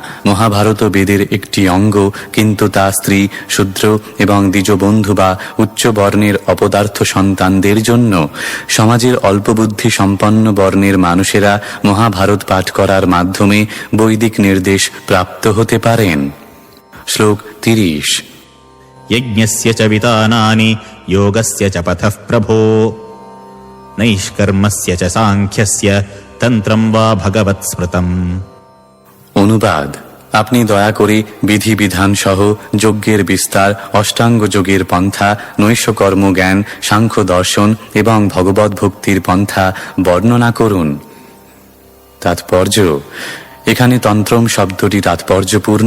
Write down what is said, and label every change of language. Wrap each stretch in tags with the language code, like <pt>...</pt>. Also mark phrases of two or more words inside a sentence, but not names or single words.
<bn>মহাভারত বেদের একটি অঙ্গ, কিন্তু তা স্ত্রী, শূদ্র এবং দ্বিজবন্ধু বা উচ্চ বর্ণের অপদার্থ সন্তানদের জন্য। সমাজের অল্পবুদ্ধি সম্পন্ন বর্ণের মানুষেরা মহাভারত পাঠ করার মাধ্যমে বৈদিক নির্দেশ প্রাপ্ত হতে পারেন। শ্লোক 30।</bn> <sa>यज्ञस्य च वितानानि योगस्य च पथः प्रभो नैष्कर्मस्य च साङ्ख्यस्य तन्त्रं वा भगवत् स्मृतम्।</sa> <bn>অনুবাদ: আপনি দয়া করে বিধিবিধান সহ যজ্ঞের বিস্তার, অষ্টাঙ্গ যোগের পন্থা, নৈষ্কর্ম জ্ঞান, সাংখ্য দর্শন এবং ভগবত ভক্তির পন্থা বর্ণনা করুন। তাৎপর্য: এখানে তন্ত্রম শব্দটি তাৎপর্যপূর্ণ।</bn>